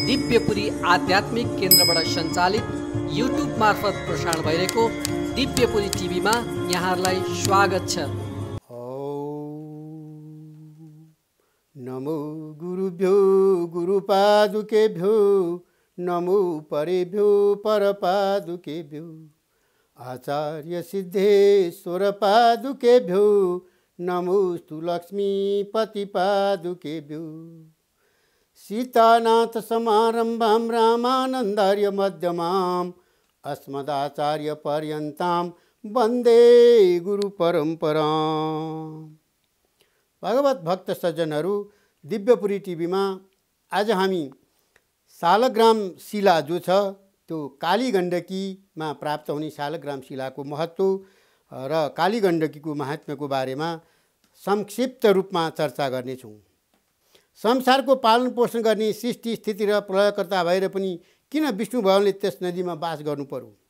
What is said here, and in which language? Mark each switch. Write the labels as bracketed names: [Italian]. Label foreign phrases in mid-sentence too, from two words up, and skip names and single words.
[Nepali] दिव्यपुरी आध्यात्मिक केन्द्रबाट सञ्चालित युट्युब मार्फत प्रसारण भइरहेको दिव्यपुरी टिभीमा यहाँहरूलाई स्वागत छ। [Sanskrit] नमो गुरुभ्यो गुरुपादुकेभ्यो नमो परेभ्यो परपादुकेभ्यो आचार्य सिद्धेश्वर पादुकेभ्यो नमोस्तु लक्ष्मीपति पादुकेभ्यो सीतानाथ समारम्भां रामानन्दार्य मध्यमाम् अस्मदाचार्य पर्यन्तां वन्दे गुरु परम्पराम्। [Nepali] भगवत भक्त सज्जनहरू, दिव्यपुरी टिभीमा आज हामी शालग्राम शिला जो छ त्यो कालीगण्डकीमा प्राप्त हुने शालग्राम शिलाको महत्त्व र कालीगण्डकीको महात्म्यको बारेमा संक्षिप्त रूपमा चर्चा गर्नेछौँ। संसारको पालन पोषण गर्ने सृष्टि स्थिति र प्रलयकर्ता भएर पनि किन विष्णु भगवानले त्यस नदीमा बास गर्नु पर्यो?